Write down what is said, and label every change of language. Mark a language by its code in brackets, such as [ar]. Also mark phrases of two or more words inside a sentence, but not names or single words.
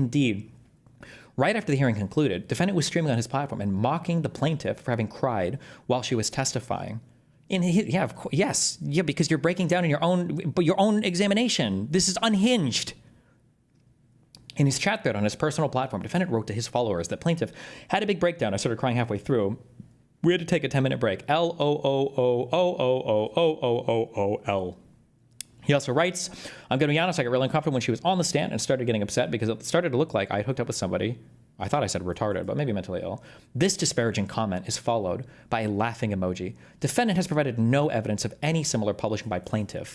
[en] Indeed, right after the hearing concluded, defendant was streaming on his platform and mocking the plaintiff for having cried while she was testifying. Yeah, of course, yes, yeah, because you're breaking down in your own examination. This is unhinged. In his chat thread on his personal platform, defendant wrote to his followers that plaintiff had a big breakdown. I started crying halfway through. We had to take a 10-minute break. L-O-O-O-O-O-O-O-O-L. He also writes, I'm going to be honest, I got really uncomfortable when she was on the stand and started getting upset because it started to look like I had hooked up with somebody. I thought I said retarded, but maybe mentally ill. This disparaging comment is followed by a laughing emoji. Defendant has provided no evidence of any similar publishing by plaintiff.